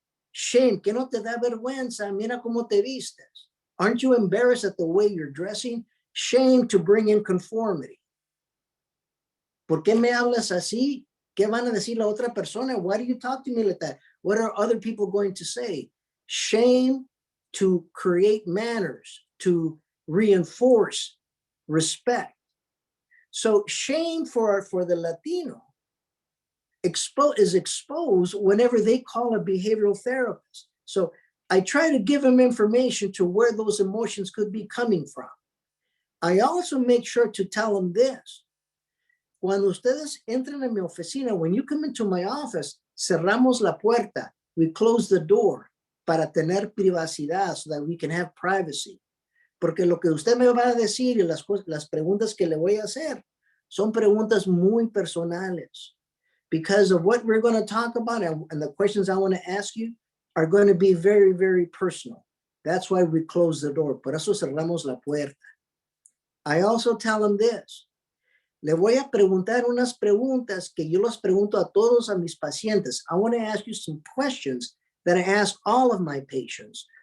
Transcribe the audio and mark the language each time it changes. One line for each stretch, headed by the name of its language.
English: Shame,
Spanish: que no te da vergüenza, mira cómo te vistes.
English: Aren't you embarrassed at the way you're dressing? Shame to bring in conformity.
Spanish: ¿Por qué me hablas así? ¿Qué van a decir la otra persona?
English: Why do you talk to me like that? What are other people going to say? Shame to create manners, to reinforce respect. So shame for the Latino is exposed whenever they call a behavioral therapist. So I try to give them information to where those emotions could be coming from. I also make sure to tell them this.
Spanish: Cuando ustedes entran a mi oficina,
English: when you come into my office,
Spanish: cerramos la puerta.
English: We close the door
Spanish: para tener privacidad
English: so that we can have privacy.
Spanish: Porque lo que usted me va a decir y las preguntas que le voy a hacer son preguntas muy personales.
English: Because of what we're going to talk about and the questions I want to ask you are going to be very, very personal. That's why we close the door.
Spanish: Por eso cerramos la puerta.
English: I also tell them this.
Spanish: Le voy a preguntar unas preguntas que yo los pregunto a todos a mis pacientes.
English: I want to ask you some questions that I ask all of my patients.